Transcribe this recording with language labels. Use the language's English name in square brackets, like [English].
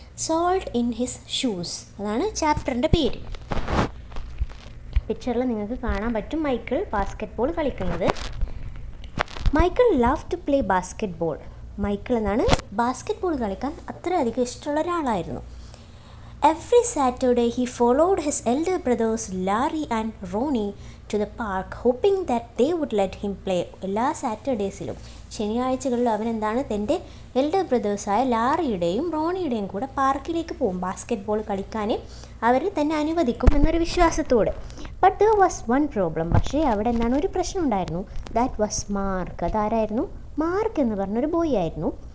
[English] salt in his shoes, [Malayalam] അതാണ് ചാപ്റ്ററിൻ്റെ പേര്. പിക്ചറിൽ നിങ്ങൾക്ക് കാണാൻ പറ്റും മൈക്കിൾ ബാസ്കറ്റ്ബോൾ കളിക്കുന്നത്. [English] Michael love to play basketball. [Malayalam] Michael എന്നാണ് ബാസ്കറ്റ്ബോൾ കളിക്കാൻ അത്രയധികം ഇഷ്ടമുള്ള ഒരാളായിരുന്നു. [English] Every Saturday he followed his elder brothers Larry and Ronnie to the park, hoping that they would let him play. [Malayalam] എല്ലാ സാറ്റർഡേസിലും, ശനിയാഴ്ചകളിലും അവൻ എന്താണ്, തൻ്റെ എൽഡർ ബ്രദേഴ്സായ ലാറിയുടെയും റോണിയുടെയും കൂടെ പാർക്കിലേക്ക് പോകും. ബാസ്കറ്റ്ബോൾ കളിക്കാൻ അവർ തന്നെ അനുവദിക്കും എന്നൊരു വിശ്വാസത്തോടെ. [English] But there was one problem. [Malayalam] പക്ഷേ അവിടെ എന്താണ്, ഒരു പ്രശ്നം ഉണ്ടായിരുന്നു. [English] That was Mark. [Malayalam] അതാരായിരുന്നു? മാർക്ക് എന്ന് പറഞ്ഞൊരു ബോയ് ആയിരുന്നു.